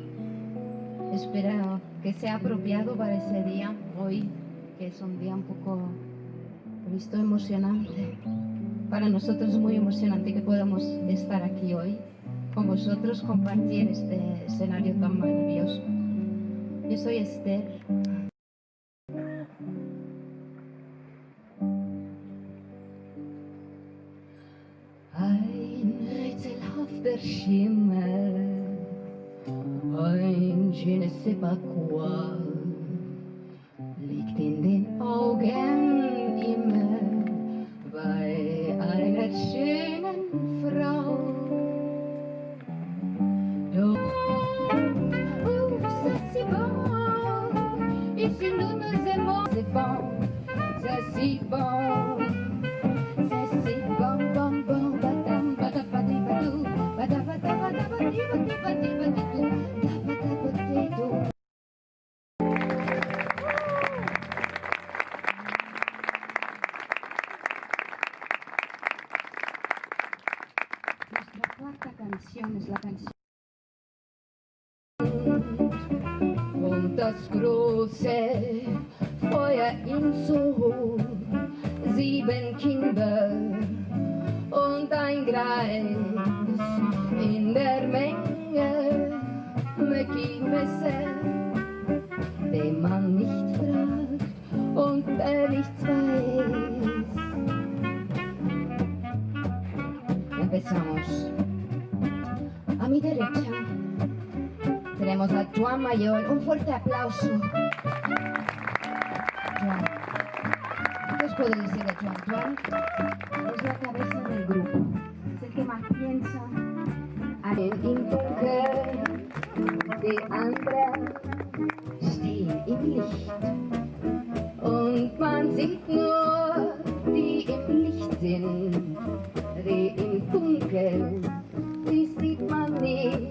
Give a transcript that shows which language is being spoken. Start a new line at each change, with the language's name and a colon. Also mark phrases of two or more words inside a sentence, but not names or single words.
Spanish: Espero que sea apropiado para ese día, hoy, que es un día un poco, he visto, emocionante. Para nosotros es muy emocionante que podamos estar aquí hoy con vosotros, compartir este escenario tan maravilloso. Yo soy Esther.
German: Ein rätselhafter Schimmer, ein
French: je ne sais pas quoi,
German: liegt in den Augen immer bei einer schönen Frau. Doch,
French: ça c'est bon, ici nous nous aimons, c'est bon, ça c'est bon, ça c'est bon, bon, bon, badam, badabadibadou, badabadabadabadibadibadibadibadou, dabadabadibadou.
Spanish: Nuestra cuarta canción es la canción.
German: Und das große Feuer in Soho, 7 Kinder und ein Greis in der Menge, Möcki Messer, den man nicht fragt und der nichts weiß.
Spanish: Empezamos. A mi derecha tenemos a Joan Mayor. Un fuerte aplauso. Joan. ¿Qué os puedo decir de Joan? Joan es la cabeza del grupo. Es el que más piensa.
German: Im Dunkeln, die anderen stehen im Licht. Und man sieht nur, die im Licht sind. Die im Dunkeln, die sieht man nicht.